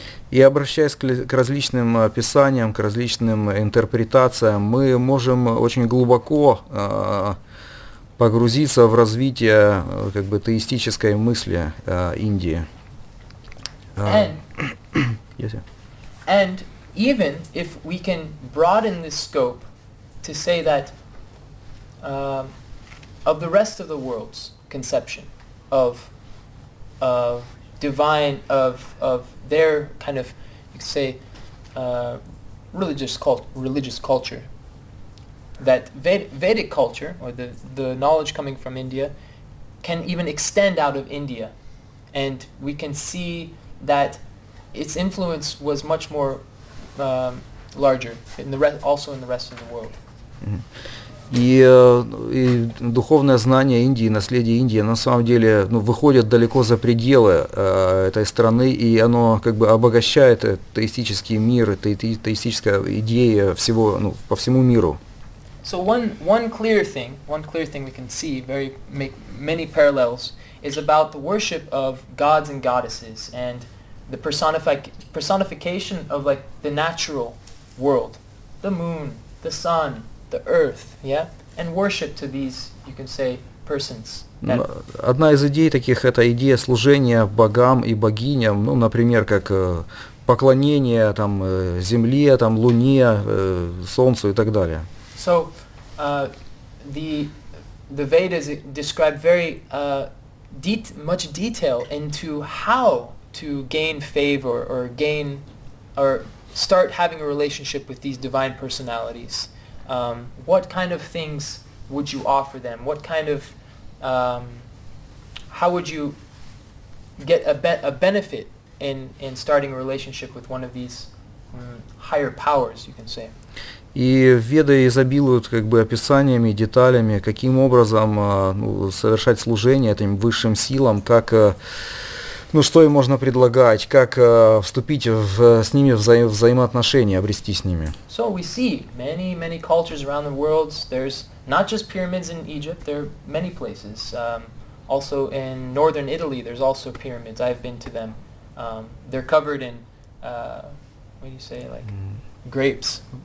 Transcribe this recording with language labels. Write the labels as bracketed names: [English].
[Russian] И обращаясь к различным писаниям, к различным интерпретациям, мы можем очень глубоко погрузиться в развитие как бы теистической мысли Индии. [English] And even if we can broaden this scope to say that of the rest of the world's conception of divine, of their kind of, you could say, religious culture, that Vedic culture, or the knowledge coming from India, can even extend out of India, and we can see that its influence was much more larger also in the rest of the world. [Russian] И духовное знание Индии, наследие Индии, на самом деле, ну, выходит далеко за пределы этой страны, и оно как бы обогащает теистический мир, теистическая идея всего, ну, по всему миру. [English] So one clear thing we can see, make many parallels, is about the worship of gods and goddesses and the personification of like the natural world, the moon, the sun, the earth, yeah, and worship to these, you can say, persons. [Russian] Одна из идей таких — это идея служения богам и богиням, ну, например, как поклонение там, Земле, там, Луне, Солнцу и так далее. [English] So the Vedas describe very much detail into how to gain favor or gain or start having a relationship with these divine personalities. What kind of things would you offer them? What kind of how would you get a benefit in starting a relationship with one of these higher powers, you can say? [Russian] И Веды изобилуют как бы описаниями, деталями, каким образом совершать служение этим высшим силам, как, что им можно предлагать, как вступить с ними в взаимоотношения, обрести с ними. [English] So we see many cultures around the world. There's not just pyramids in Egypt. There are many places. Also in northern Italy, there's also pyramids. I've been to them. They're covered in what do you say, like grapes.